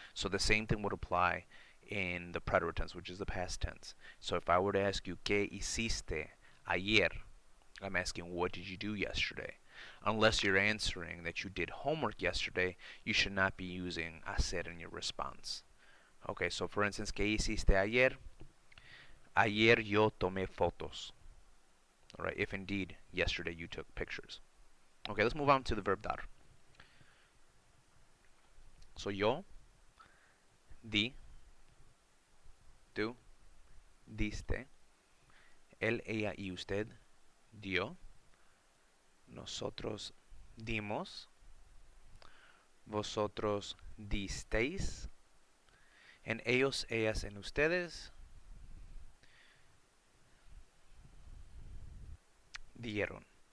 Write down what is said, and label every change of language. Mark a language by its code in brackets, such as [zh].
[en] So the same thing would apply in the preterite tense, which is the past tense. So if I were to ask you, [es] ¿qué hiciste ayer? [en] I'm asking, what did you do yesterday? Unless you're answering that you did homework yesterday, you should not be using hacer in your response. Okay, so for instance, [es] ¿qué hiciste ayer? Ayer yo tomé fotos. [en] All right, if indeed yesterday you took pictures. Okay, let's move on to the verb dar. [es] So yo, di, tú, diste, él, ella y usted dio, nosotros dimos, vosotros disteis, and ellos, ellas, and ustedes dieron.